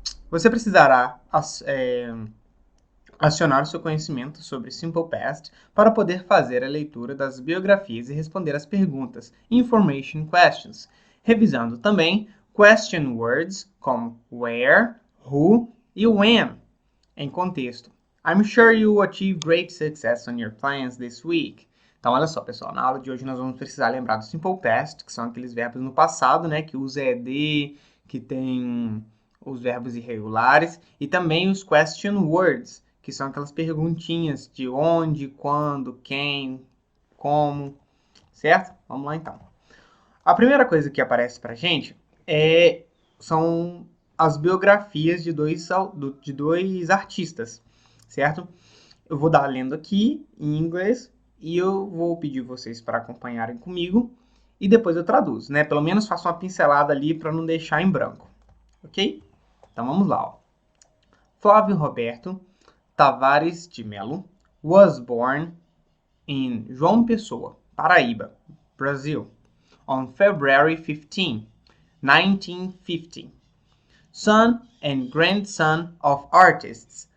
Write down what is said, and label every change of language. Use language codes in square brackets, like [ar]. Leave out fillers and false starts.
[pt] Você precisará acionar o seu conhecimento sobre Simple Past para poder fazer a leitura das biografias e responder as perguntas Information Questions, revisando também Question Words como where, who e when em contexto. [en] I'm sure you will achieve great success on your plans this week. [pt] Então, olha só, pessoal, na aula de hoje nós vamos precisar lembrar do Simple Past, que são aqueles verbos no passado, né, que usa ED, que tem os verbos irregulares, e também os Question Words, que são aquelas perguntinhas de onde, quando, quem, como, certo? Vamos lá, então. A primeira coisa que aparece pra gente são as biografias de dois artistas, certo? Eu vou dar lendo aqui em inglês e eu vou pedir vocês para acompanharem comigo e depois eu traduzo, né? Pelo menos faço uma pincelada ali para não deixar em branco, ok? Então vamos lá, ó. [en] Flávio Roberto Tavares de Melo was born in João Pessoa, Paraíba, Brazil, on February 15, 1950. Son and grandson of artists.